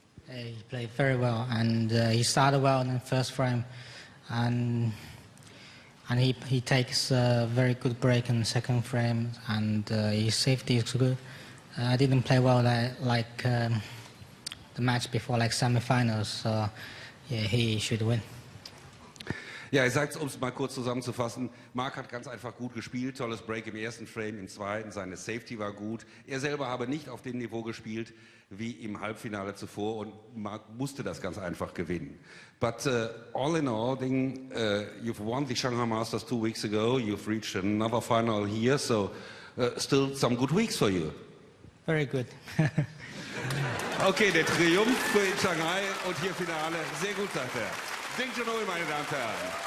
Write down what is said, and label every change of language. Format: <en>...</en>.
<en>He played very well, and he started well in the first frame, and he takes a very good break in the second frame, and his safety is good. I didn't play well like the match before, like semi-finals, so yeah, he should win.</en> <de>Ja, ich sage es, um es mal kurz zusammenzufassen. Mark hat ganz einfach gut gespielt, tolles Break im ersten Frame, im zweiten, seine Safety war gut. Er selber habe nicht auf dem Niveau gespielt wie im Halbfinale zuvor und Mark musste das ganz einfach gewinnen.</de> <en>But all in all, Ding, you've won the Shanghai Masters 2 weeks ago, you've reached another final here, so still some good weeks for you. Very good.</en> <de>Okay, der Triumph in Shanghai und hier Finale, sehr gut, sagt er. Ding Junhui, meine Damen und Herren.</de>